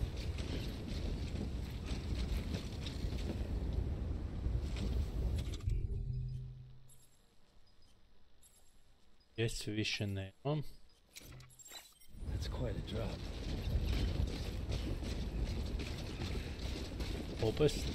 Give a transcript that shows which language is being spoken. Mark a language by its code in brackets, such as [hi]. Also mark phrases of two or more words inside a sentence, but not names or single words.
[hr] Jesi više nemam. [en] That's quite a drop. [hr] Popis.